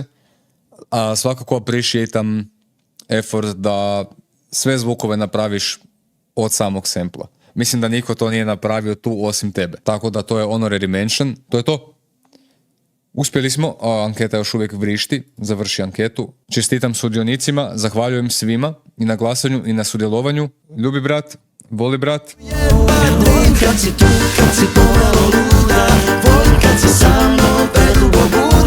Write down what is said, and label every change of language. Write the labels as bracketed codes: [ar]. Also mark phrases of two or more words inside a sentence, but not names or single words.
[hr] A svakako [en] appreciatam effort [hr] da sve zvukove napraviš od samog sempla. Mislim da niko to nije napravio tu osim tebe. Tako da to je [en] honorary mention. [hr] To je to. Uspjeli smo, anketa još uvijek vrišti, završi anketu. Čestitam sudionicima, zahvaljujem svima i na glasanju i na sudjelovanju. Ljubi brat, voli brat. Volim kad si tu, kad si pomalo luda, volim kad si sa mnom predugo